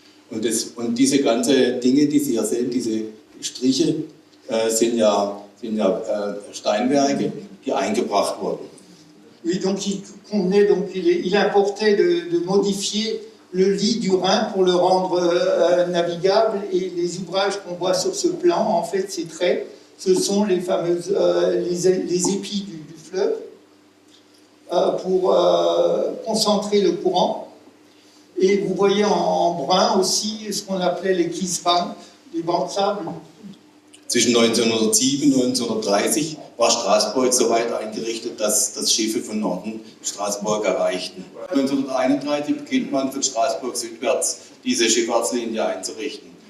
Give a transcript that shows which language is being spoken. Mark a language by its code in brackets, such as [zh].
[de] Und diese ganzen Dinge, die Sie hier sehen, diese Striche, sind ja Steinwerke, die eingebracht wurden. [fr] Oui, donc il importait de modifier le lit du Rhin pour le rendre navigable et les ouvrages qu'on voit sur ce plan, en fait, ces traits, ce sont les fameuses les épis du fleuve pour concentrer le courant. Et vous voyez en brun aussi ce qu'on appelait les Kiesbank, les bancs de sable. [de] Zwischen 1907 und 1930 war Straßburg so weit eingerichtet, dass Schiffe von Norden Straßburg erreichten. 1931 beginnt man von Straßburg südwärts diese Schifffahrtslinie einzurichten.